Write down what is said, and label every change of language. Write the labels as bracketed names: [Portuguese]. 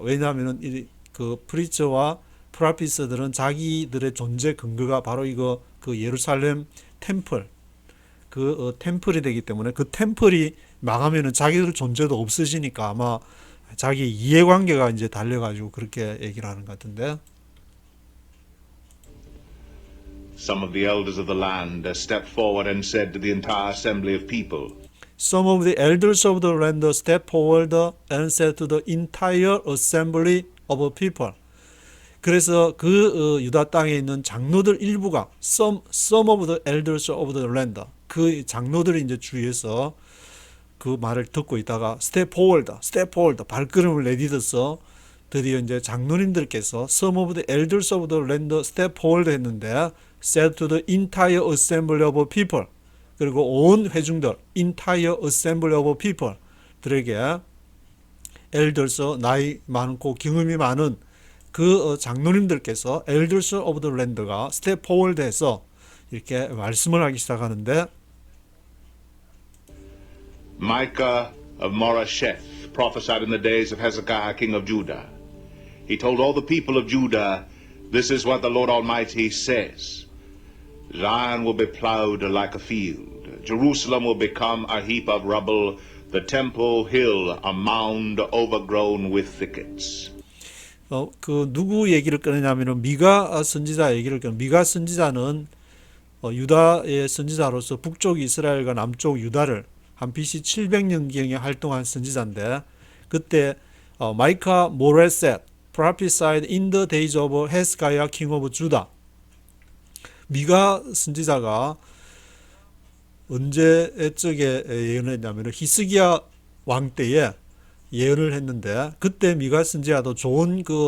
[Korean] 왜냐하면 그 프리처와 프라피스들은 자기들의 존재 근거가 바로 이거 그 예루살렘 템플 템플이 되기 때문에 그 템플이 망하면은 자기들 존재도 없어지니까 아마 자기 이해관계가 이제 달려가지고 그렇게 얘기를 하는 것 같은데. [English] Some of the elders of the land stepped forward and said to the entire assembly of people, Some of the elders of the land stepped forward and said to the entire assembly of people. [Korean] 그래서 그 유다 땅에 있는 장로들 일부가 [English] some of the elders of the land [Korean] 그 장로들이 이제 주위에서 그 말을 듣고 있다가 step forward 발걸음을 내딛어서 드디어 이제 장로님들께서 [English] some of the elders of the land step forward [Korean] 했는데 [English] said to the entire assembly of people [Korean] 그리고 온 회중들 [English] entire assembly of people [Korean] 들에게 elders 나이 많고 경험이 많은 그 장로님들께서 [English] elders of the land [Korean] 가 step forward 해서 이렇게 말씀을 하기 시작하는데 [English] Micah of Morasheth prophesied in the days of Hezekiah, king of Judah. He told all the people of Judah, this is what the Lord Almighty says. Zion will be plowed like a field. Jerusalem will become a heap of rubble. The temple hill a mound overgrown with thickets. [Korean] 그 누구 얘기를 꺼내냐면은 미가 선지자 얘기를 꺼내. 미가 선지자는 유다의 선지자로서 북쪽 이스라엘과 남쪽 유다를 한 BC 700년경에 활동한 선지자인데 그때 마이카 모레셋 [English] prophesied in the days of Hezekiah king of Judah. [Korean] 미가 선지자가 언제적에 예언을 했냐면 히스기야 왕 때에 예언을 했는데 그때 미가 선지자도 좋은